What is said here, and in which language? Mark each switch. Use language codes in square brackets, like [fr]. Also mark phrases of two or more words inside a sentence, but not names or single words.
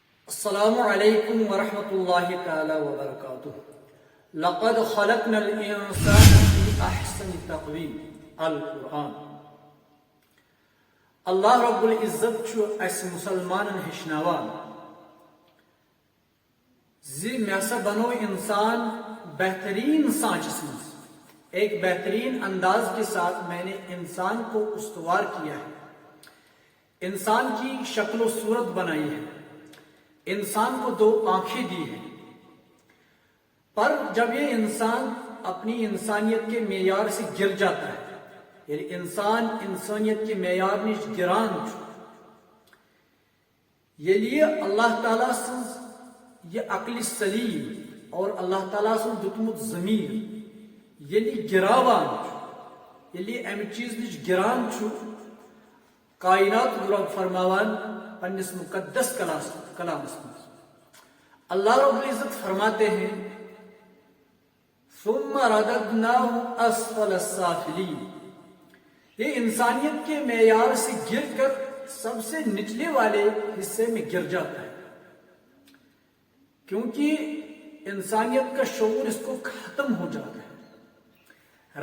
[ar] السلام علیکم ورحمۃ اللہ تعالی وبرکاتہ۔ لقد خلقنا الانسان فی احسن تقویم القرآن۔ [ks] اللہ رب العزت چھُ اَسہِ مسلمانن ہیٚچھناوان زِ مےٚ ہسا بنو انسان بہترین سانچس منٛز، [ur] ایک بہترین انداز کے ساتھ میں نے انسان کو استوار کیا ہے، انسان کی شکل و صورت بنائی ہے، انسان کو 2 آنکھیں دی ہیں۔ پر جب یہ انسان اپنی انسانیت کے معیار سے گر جاتا ہے، یعنی [ks] انسان انسانیت کے معیار نش گران چھُ، ییٚلہِ اللہ تعالیٰ سٕنٛز یہ عقل سلیم اور اللہ تعالیٰ سُنٛد دیُتمُت ضمیٖر ییٚلہِ گراوان چھُ، ییٚلہِ امہِ چیٖز نش گران چھُ، کائنات رب فرماوان پننس مقدس کلامس میں، [ur] اللہ رب العزت فرماتے ہیں [ar] ثم رددناه اسفل السافلین، [ur] یہ انسانیت کے معیار سے گر کر سب سے نچلے والے حصے میں گر جاتا ہے، کیونکہ انسانیت کا شعور اس کو ختم ہو جاتا ہے۔